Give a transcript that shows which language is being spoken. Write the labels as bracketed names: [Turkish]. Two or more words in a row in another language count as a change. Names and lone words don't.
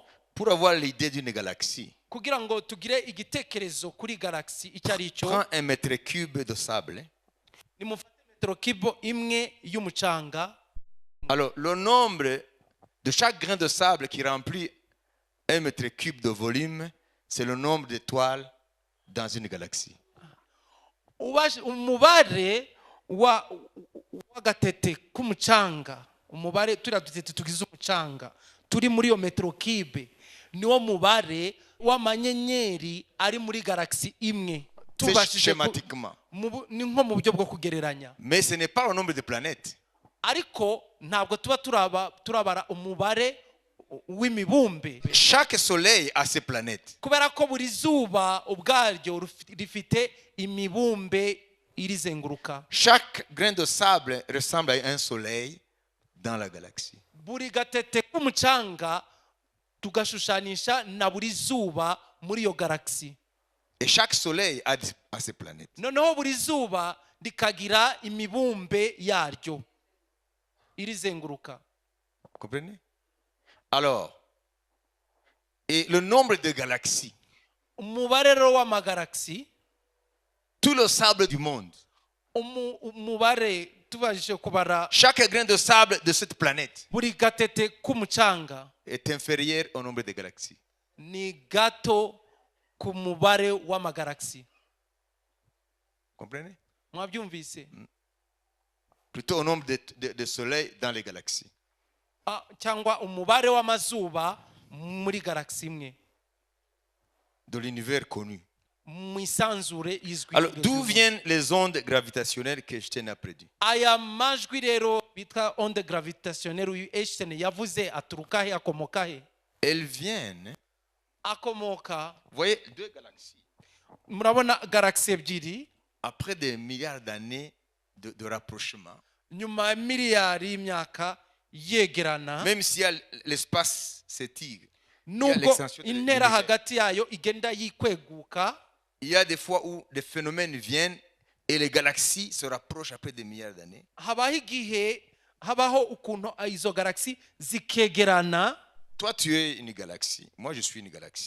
[French] Pour avoir l'idée d'une galaxie, [Kinyarwanda] Kugira ngo tugire igitekerezo kuri galaxy icyo ari cyo, [French] prends un mètre cube de sable. [Kinyarwanda] nimufate metero kibo imwe y'umucanga. [French] Alors, le nombre de chaque grain de sable qui remplit 1 mètre cube de volume, c'est le nombre d'étoiles dans une galaxie. [Kinyarwanda] Umubare w'agatete k'umucanga, umubare turiya dutete tugize umucanga turi muri iyo metero kibe, niwo mubare w'amanyenyeri ari muri galaxy imwe. [French] C'est schématiquement. [Kinyarwanda] Ni nko mu buryo bwo kugereranya. [French] Mais ce n'est pas le nombre de planètes. [Kinyarwanda] Ariko ntabwo tuba turabara umubare w'imibumbe. [French] Chaque soleil a ses planètes. [Kinyarwanda] Kubera ko buri zuba ubwaryo rifite imibumbe irizenguruka. [French] Chaque grain de sable ressemble à un soleil dans la galaxie. [Kinyarwanda] Buri gatete k'umucanga tugashushanisha na buri zuba muri iyo galaxy. [French] Et chaque soleil a ses planètes. [Kinyarwanda] Noneho buri zuba rikagira imibumbe yaryo irizenguruka. [French] Vous comprenez? Alors, et le nombre de galaxies, [Kinyarwanda] Umubare rero w'amagalaxy, [French] tout le sable du monde, [Kinyarwanda] umubare tubajije kubara [French] chaque grain de sable de cette planète [Kinyarwanda] buri gatete k'umucanga [French] est inférieur au nombre de galaxies. [Kinyarwanda] ni gato ku mubare w'amagalaxy. [French] Comprenez? [Kinyarwanda] Mwabyumvise? [French] Plutôt au nombre de soleils dans les galaxies. [Kinyarwanda] Cyangwa umubare w'amazuba muri galaxy imwe. [French] De l'univers connu. [Kinyarwanda] Mu isanzure izwi. [French] Alors, d'où viennent les ondes gravitationnelles que Einstein a prédit? [Kinyarwanda] Aya majwi rero bitwa [French] onde gravitationnelle [Kinyarwanda] uyu Einstein yavuze aturuka he, akomoka he? [French] Elles viennent, [Kinyarwanda] Akomoka, [French] vous voyez, deux galaxies. [Kinyarwanda] murabona galaxy ebyiri, [French] Après des milliards d'années de rapprochement, [Kinyarwanda] nyuma ya miliyari y'imyaka yegerana, [French] même si l'espace s'étire, [Kinyarwanda] nubwo intera hagati yayo igenda yikweguka, [French] il y a des fois où des phénomènes viennent et les galaxies se rapprochent après des milliards d'années. [Kinyarwanda] habaho igihe habaho ukuntu izo galaxy zikegerana. [French] Toi, tu es une galaxie. Moi, je suis une galaxie.